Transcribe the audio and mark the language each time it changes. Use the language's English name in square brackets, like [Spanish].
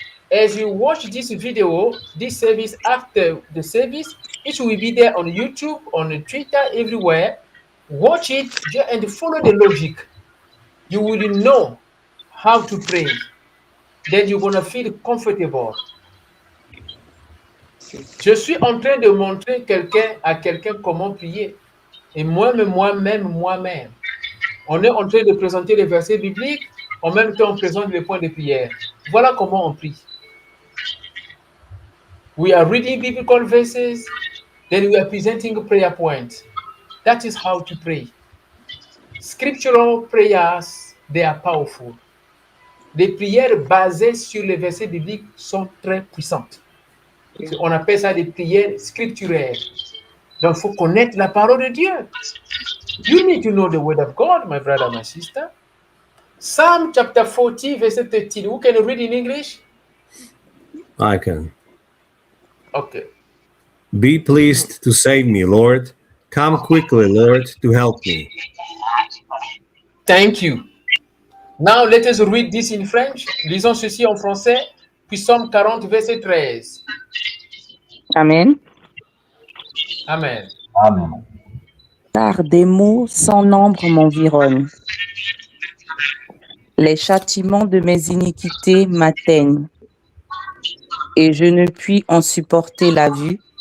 [English] As you watch this video, this service, after the service, it will be there on YouTube, on Twitter, everywhere. Watch it and follow the logic. You will know how to pray. Then you're going to feel comfortable. [French] Je suis en train de montrer à quelqu'un comment prier. Et moi-même. On est en train de présenter les versets bibliques, en même temps on présente les points de prière. Voilà comment on prie. [English] We are reading biblical verses, then we are presenting prayer points. That is how to pray. Scriptural prayers, they are powerful. [French] Les prières basées sur les versets bibliques sont très puissantes. On appelle ça des prières scripturaires. Donc, il faut connaître la parole de Dieu. [English] You need to know the word of God, my brother, my sister. Psalm chapter 40, verset 13. Who can read in English? I can. Okay. Be pleased to save me, Lord. Come quickly, Lord, to help me. Thank you. Now let us read this in French. [French] Lisons ceci en français. Puis Psalm 40, verset 13. Amen. Amen. Amen. Car des maux sans nombre m'environnent. Les châtiments de mes iniquités m'atteignent. Et je ne puis en supporter la vue.